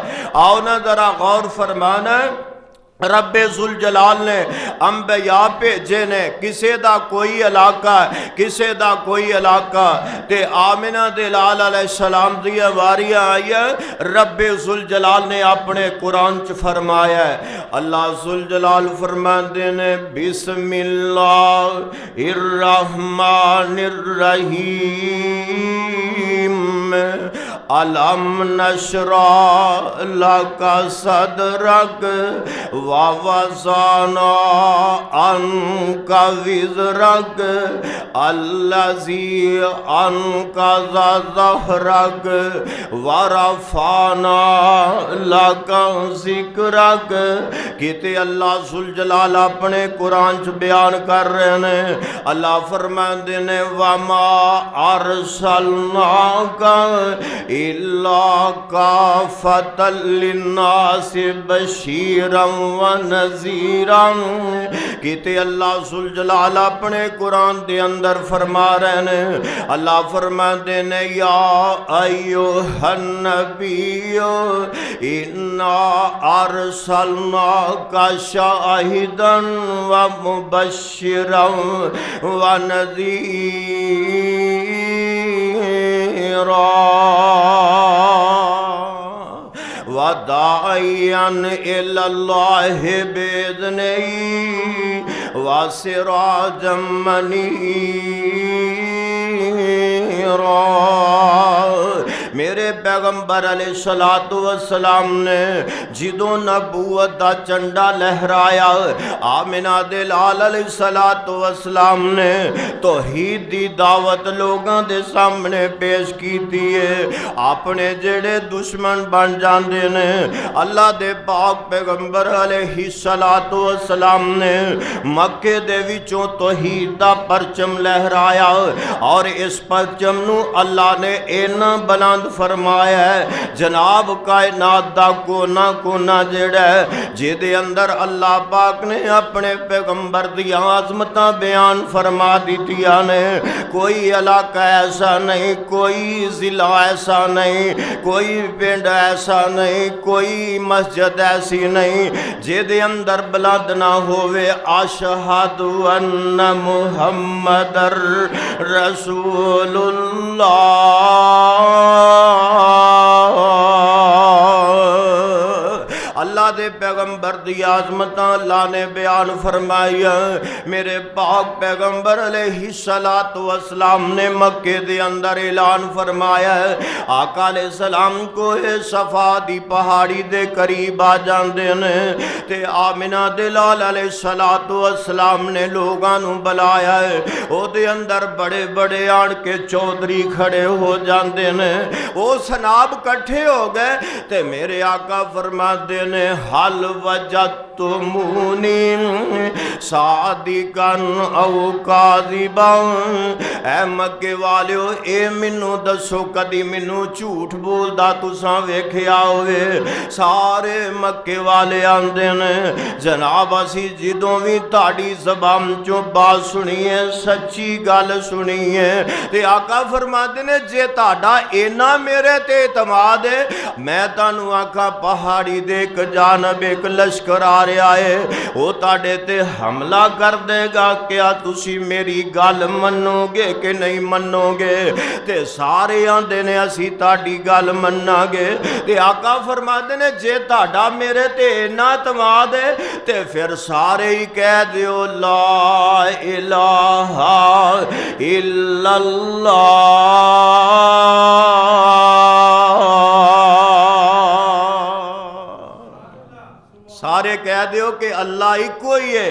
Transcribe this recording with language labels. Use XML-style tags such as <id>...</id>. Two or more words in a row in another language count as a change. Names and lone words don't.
<pa>آؤ نا ذرا غور فرمانا ہے، رب ذوالجلال نے انبیاء بھیجے نے، کسے دا کوئی علاقہ کسے دا کوئی علاقہ، تے آمنہ دے لال</pa> <ar>علیہ السلام</ar> <pa>دی واریاں آئی ہے، رب ذوالجلال نے اپنے قرآن چ فرمایا ہے۔ اللہ ذوالجلال فرماندے نے</pa> <ar>بسم اللہ الرحمن الرحیم علم نشرح لک صدرک ووضعنا عنک وزرک الذی انقض ظہرک ورفعنا لک ذکرک۔</ar> <pa>کہتے اللہ ذوالجلال اپنے قرآن چ بیان کر رہے ہیں، اللہ فرماندے نے</pa> <ar>وما ارسلناک الا کافۃ للناس بشیرا ونذیرا۔</ar> <pa>کہتے اللہ ذوالجلال اپنے قرآن دے اندر فرما رہے ہیں، اللہ فرماندے نے</pa> <ar>یا ایھا النبی انا ارسلناک شاہدا ومبشرا ونذیرا وداعیا الی اللہ بإذنہ وسراجا منیرا۔</ar> <pa>میرے پیغمبر</pa> <ar>علیہ السلام</ar> <pa>نے جدوں نبوت دا چنڈا لہرایا، آمنہ دے لال</pa> <ar>علیہ السلام</ar> <pa>نے توحید دی دعوت لوگاں دے سامنے پیش کیتی ہے۔ اپنے جڑے دشمن بن جاندے نے، اللہ دے پاک پیغمبر</pa> <ar>علیہ السلام</ar> <pa>نے مکے دے وچوں توحید دا پرچم لہرایا، اور اس پرچم نو اللہ نے اینا بلند فرمایا ہے جناب کائنات دا کونا کونا جڑا ہے جے دے اندر اللہ پاک نے اپنے پیغمبر دی عظمتاں بیان فرما دیتیاں نے۔ کوئی علاقہ ایسا نہیں، کوئی ضلع ایسا نہیں، کوئی پنڈ ایسا نہیں، کوئی مسجد ایسی نہیں جے دے اندر بلند نہ ہوئے</pa> <ar>اشہد ان محمد رسول اللہ</ar> <pa>دے پیغمبر دی عظمتاں اللہ نے بیان فرمائی۔ میرے پاک پیغمبر</pa> <ar>علیہ السلام</ar> <pa>نے مکے دے اندر اعلان فرمایا ہے، آقا</pa> <ar>علیہ السلام</ar> <pa>کو صفا دی پہاڑی دے قریب آ جاندے نے، تے آمنہ دے لال</pa> <ar>علیہ السلام</ar> <pa>نے لوگاں نو بلایا ہے، او دے اندر بڑے بڑے آن کے چودھری کھڑے ہو جاندے نے، او سناب کٹھے ہو گئے، تے میرے آقا فرما دے نے</pa> <ar>حل وجدت رأیتمونی صادقا او کاذبا،</ar> <pa>اے مکے والیو اے منو دسو کدی منو جھوٹ بولدا تساں ویکھیا ہوئے؟ سارے مکے والے آندے نے جناب اسی جدوں وی تہاڈی زبان چوں بات سنی ہے سچی گل سنی ہے، تے آقا فرماندے نے جے تہاڈا اینا میرے تے اعتماد ہے میں تانوں آکھاں پہاڑی دے ایک جانب ایک لشکر آ رہا ہے وہ تہاڈے تے حملہ کر دے گا، کیا تسی میری گل منو گے کہ نہیں منو گے؟ تے سارے آندے نے اسی تہاڈی گل مننا گے، تے آقا فرماندے نے جے تہاڈا میرے تے اتنا اعتماد ہے تے پھر سارے ہی کہہ دیو</pa> <ar>لا الہ الا اللہ،</ar> <pa>سارے کہہ دیو کہ اللہ ہی کوئی ہے۔</pa>